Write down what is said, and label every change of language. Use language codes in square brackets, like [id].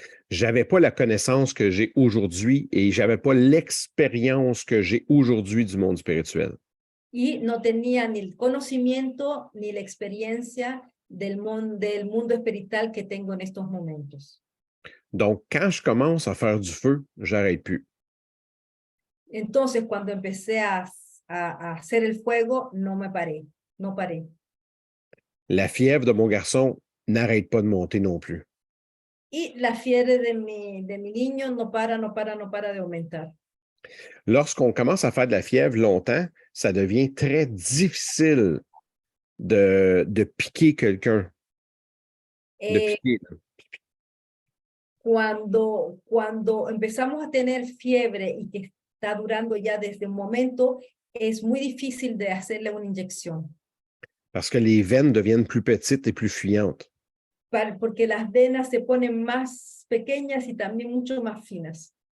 [fr] j'avais pas la connaissance que j'ai aujourd'hui et j'avais pas l'expérience que j'ai aujourd'hui du monde spirituel. [es] Y no tenía ni el conocimiento ni la experiencia del mundo espiritual que tengo en estos momentos. [fr] Donc, quand je commence à faire du feu, j'arrête plus. [es] Entonces, cuando empecé a hacer el fuego, no paré. [fr] La fièvre de mon garçon n'arrête pas de monter non plus. [es] Y la fiebre de mi niño no para de aumentar. [fr] Lorsqu'on commence à faire de la fièvre longtemps, ça devient très difficile de piquer quelqu'un. De piquer. [es] Cuando empezamos a tener fiebre y que está durando ya desde un momento, es muy difícil de hacerle una inyección. [fr] Parce que les veines deviennent plus petites et plus fuyantes. [es] Porque las venas se ponen más pequeñas y también mucho más finas.